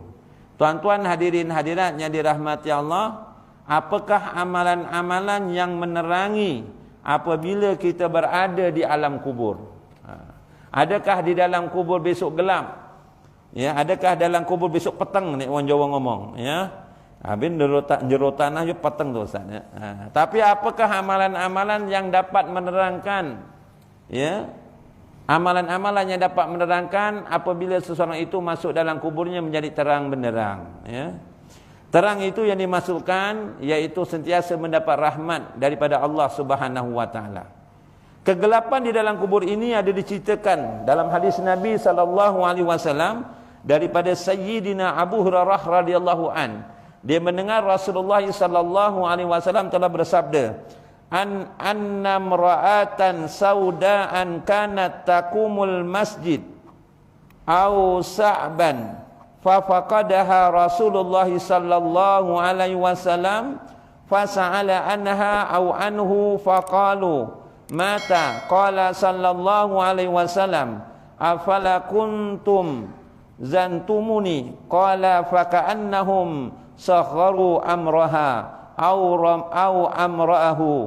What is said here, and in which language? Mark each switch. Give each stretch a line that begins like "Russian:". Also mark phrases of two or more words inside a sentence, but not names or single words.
Malay: Tuan-tuan hadirin hadirat yang dirahmati Allah, apakah amalan-amalan yang menerangi apabila kita berada di alam kubur? Adakah di dalam kubur besok gelap? Ya, adakah dalam kubur besok petang ni orang Jawa ngomong, ya? Habis jerotan aja petang tu Ustaz, ya. Tapi apakah amalan-amalan yang dapat menerangkan, ya? Amalan-amalan yang dapat menerangkan apabila seseorang itu masuk dalam kuburnya menjadi terang benderang, ya? Terang itu yang dimaksudkan iaitu sentiasa mendapat rahmat daripada Allah
Arabic: سبحانه وتعالى.
Malay: Kegelapan di dalam kubur ini ada diceritakan dalam hadis Nabi
Arabic: صلى الله عليه وسلم
Malay: daripada Sayyidina Abu Hurairah
Arabic: رضي الله عن.
Malay: Dia mendengar Rasulullah
Arabic: صلى الله عليه وسلم
Malay: telah bersabda,
Arabic: أن امرأة سوداء كانت تقم المسجد أو شابا ففقدها رسول الله صلى الله عليه وسلم فسأل عنها أو عنه فقالوا مات قال صلى الله عليه وسلم أفلا كنتم آذنتموني قال فكأنهم صغروا أمرها أو أمره